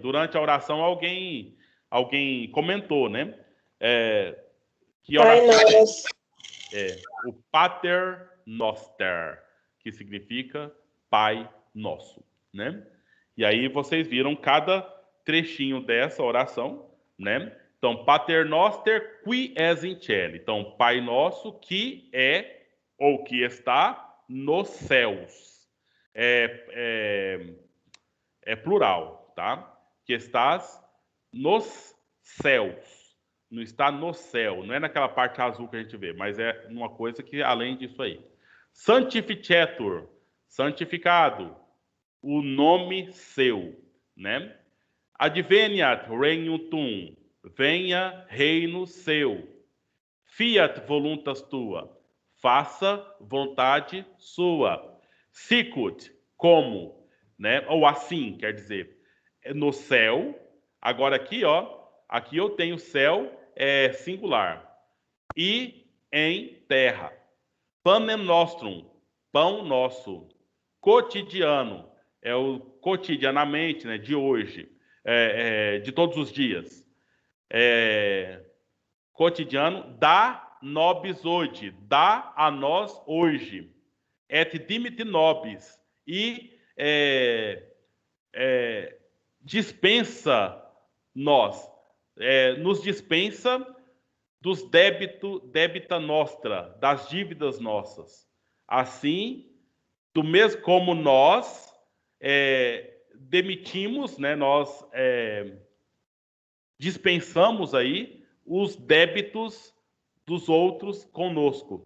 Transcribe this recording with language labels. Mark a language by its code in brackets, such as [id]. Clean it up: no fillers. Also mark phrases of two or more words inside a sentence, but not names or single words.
[pt] Durante a oração alguém comentou, né? Que oração o Pater Noster, que significa Pai Nosso, né? E aí vocês viram cada trechinho dessa oração, né? Então, [la] Pater Noster qui es in cielo. [pt] Então, Pai Nosso que é ou que está nos céus. É plural, tá? Que estás nos céus. Não está no céu. Não é naquela parte azul que a gente vê, mas é uma coisa que além disso aí. Sanctificetur, santificado, o nome seu, né? [la] Adveniat regnum tuum, [pt] venha reino seu. [la] Fiat voluntas tua, [pt] faça vontade sua. Sicut, como, né? Ou assim, quer dizer, no céu. Agora aqui, ó, aqui eu tenho céu singular. E em terra. [la] Panem nostrum, [pt] pão nosso. Cotidiano, é o cotidianamente, né, de hoje, de todos os dias. Cotidiano, [la] dá nobis [pt] hoje, dá a nós hoje. [la] Et dimite nobis, [pt] e dispensa nós, nos dispensa dos [la] débita nostra, [pt] das dívidas nossas. Assim, do mesmo como nós demitimos, né, nós dispensamos aí os débitos dos outros conosco.